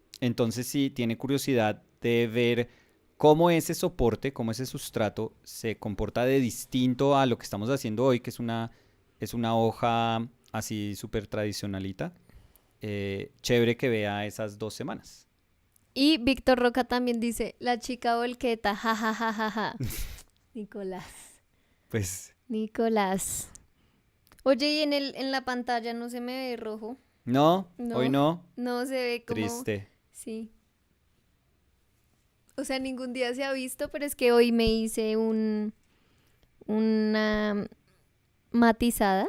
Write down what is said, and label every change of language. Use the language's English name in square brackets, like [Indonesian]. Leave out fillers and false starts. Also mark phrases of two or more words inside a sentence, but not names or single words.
[Spanish] entonces si tiene curiosidad de ver cómo ese soporte, cómo ese sustrato se comporta de distinto a lo que estamos haciendo hoy, que es una hoja así súper tradicionalita. Chévere que vea esas 2 semanas. Y Víctor Roca también dice, la chica volqueta, ja, ja, ja, ja, ja. Nicolás. Nicolás. Oye, y en la pantalla no se me ve rojo. No, No, hoy no. no se ve como... Triste. Sí. O sea, ningún día se ha visto, pero es que hoy me hice una matizada,